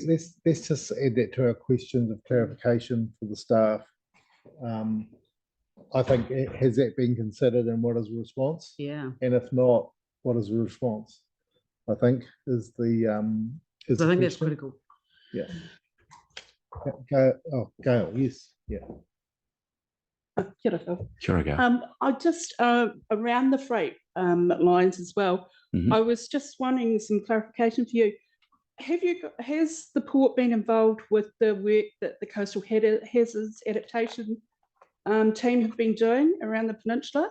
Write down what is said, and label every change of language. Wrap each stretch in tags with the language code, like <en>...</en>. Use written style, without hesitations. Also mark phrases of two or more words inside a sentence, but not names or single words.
<en>Let's just add that to our questions of clarification for the staff. I think, has that been considered and what is the response? Yeah. And if not, what is the response? I think is the I think that's critical. Yeah. Gail, yes. Yeah.</en> <mi>Kia ora, Phil. Kia ora, Gail.</mi> <en>I just around the freight lines as well. Mhm. I was just wanting some clarification for you. Has the port been involved with the work that the coastal hazards adaptation team have been doing around the peninsula?</en>